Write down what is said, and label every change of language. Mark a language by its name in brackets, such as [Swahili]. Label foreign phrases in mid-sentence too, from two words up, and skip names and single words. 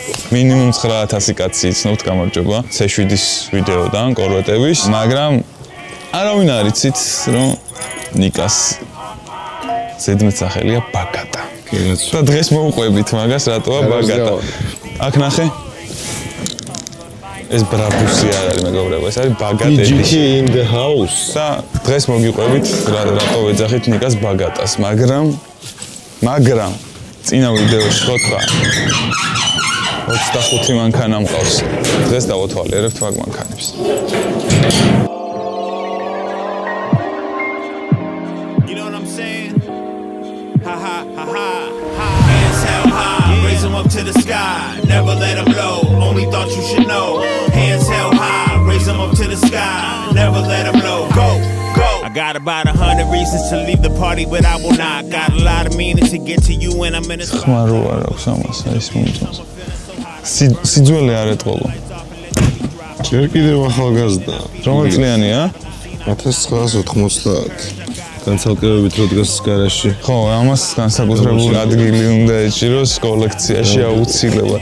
[Georgian] მინიმუმ 9000 კაცი იცნობთ, გამარჯობა. C7-ის ვიდეოდან, კორვეტების, მაგრამ არავინ არ იცით, რომ ნიკას ზედმეტსახელია ბაგატა. და დღეს მოვყვებით მაგას, რატოა ბაგატა. აქ ნახე. ეს ბრაბუსი არ არის მეგობრებო, ეს არის ბაგატები. [English] GT in the house. [Georgian] და დღეს მოგიყვებით, რატო ვეძახით ნიკას ბაგატას, მაგრამ წინა ვიდეოში ხო თქვა 25 მანქანა მყავს. დღეს დავოთვალიერებთ მაგ მანქანებს. [English] Up to the sky, never let them low. Only thought you should know. Hands held high, raise them up to the sky, never let them low. Go, go. I got about 100 reasons to leave the party, but I will not. Got a lot of meaning to get to you, and I'm in a spot. [Georgian] ხმარო არ აქვს ამას, ის მომწონს. სიძველე არ ეტყოლო. ჯერ კიდევ ახალგაზრდა. რომელ წლიანია? 1990. განცალკევებით რო დგას გარაჟში. ხო, ამას განსაკუთრებული ადგილი უნდა ეჭიროს კოლექციაში აუცილებლად.